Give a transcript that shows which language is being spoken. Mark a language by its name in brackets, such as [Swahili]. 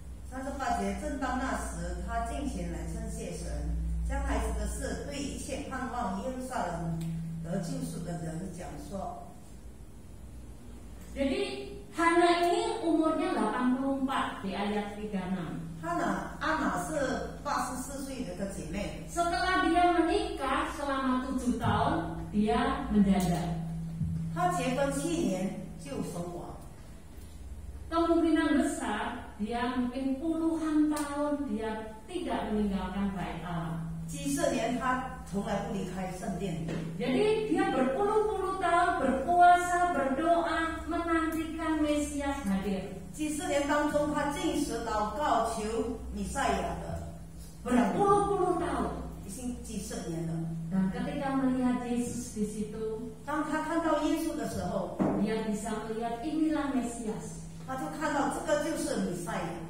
[Chinese] 38节，正当那时，他进前来称谢神，将孩子的事对一切盼望耶路撒冷得救赎的人讲说。 [Indonesian] Jadi Hana ini umurnya 84 di ayat 36. [Chinese] Ana 是84岁的一个姐妹。 [Indonesian] Setelah dia menikah selama 7 tahun, dia menjanda. [Chinese] 她结婚7年就守寡。 [Indonesian] Kemungkinan besar dia mungkin puluhan tahun dia tidak meninggalkan bait Allah. [Chinese] 几十年她从来不离开圣殿。 [Indonesian] Jadi dia berpuluh-puluh tahun berpuasa, berdoa, menantikan Mesias hadir. [Chinese] 几十年当中，她进食祷告求弥赛亚的， [Indonesian] Berpuluh-puluh tahun. [Chinese] 已经几十年了。 [Indonesian] Dan ketika melihat Yesus di situ, [Chinese] 当她看到耶稣的时候， [Indonesian] dia bisa melihat inilah Mesias. [Chinese] 她就看到这个就是弥赛亚。